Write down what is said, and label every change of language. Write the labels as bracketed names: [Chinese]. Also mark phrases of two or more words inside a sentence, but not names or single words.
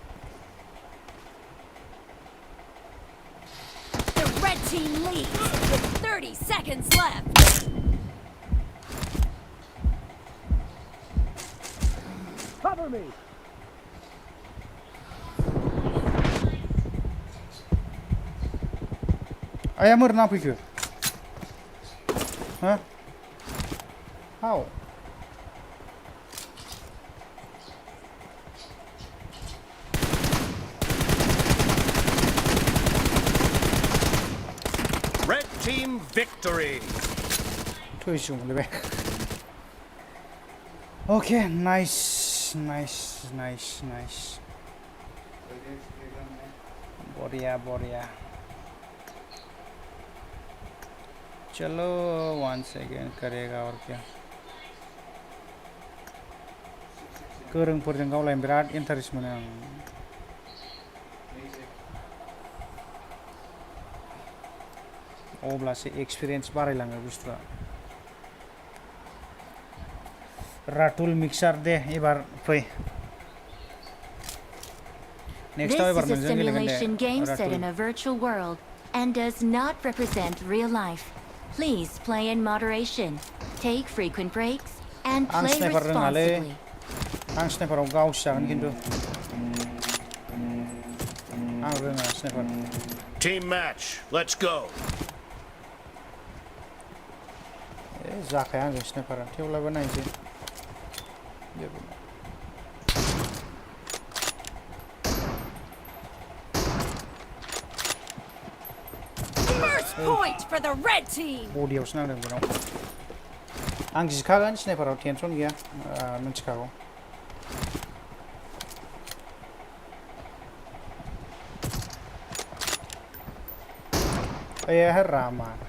[English] The red team leads with 30 seconds left. Cover me! [Malay] Ayah merenang pergi. Hah? [English] How? Red team victory! [Vietnamese] Thôi xuống đi [English] Okay, nice. Boria. [Bodo] चलो [English] once again [Hindi] करेगा और क्या [Bodo] गोरोंफोरजों गावलायनो बिराद इन्टारेस्ट मोनो आं अब्लासो एक्सपिरियेन्स बारायलाङो बुस्थुआ राटुल मिक्सार दे एबार फै [English] This is a simulation game set in a virtual world and does not represent real life. Please play in moderation, take frequent breaks, and play responsibly. [Bodo] आं स्नाइपाराव गावसि जागोन खिन्थु आं रोङा स्नाइपार [English] Team match, let's go! [Bodo] जाखाया आंजों स्नाइपारा थेवब्लाबो नायनोसै [English] First point for the red team. [Bodo] बडियावसो नांदों बेनाव आं जिखागोन स्नाइपाराव टेनसन गैया मिन्थिखागौ रामा